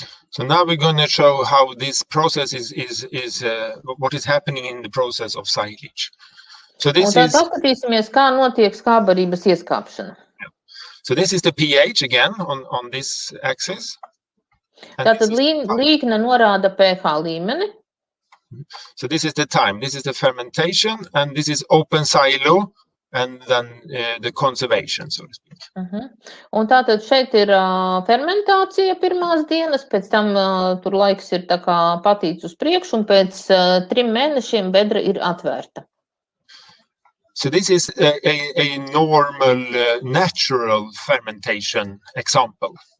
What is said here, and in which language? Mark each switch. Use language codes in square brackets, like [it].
[en] So now we're going to show how this process is what is happening in the process of silage. So this is [lv] paskatīsimies, kā notiek skābarības ieskāpšana. [en] So this is the pH again on this axis. [lv] Tātad līkne norāda pH līmeni. [en] So this is the time. This is the fermentation, and this is open silo and then the conservation, so to speak. [lv] Un tātad šeit ir fermentācija pirmās dienas, pēc tam tur laiks ir tā kā patīts uz priekšu, un pēc 3 mēnešiem bedra ir atvērta. [en] So this is a normal, natural fermentation example.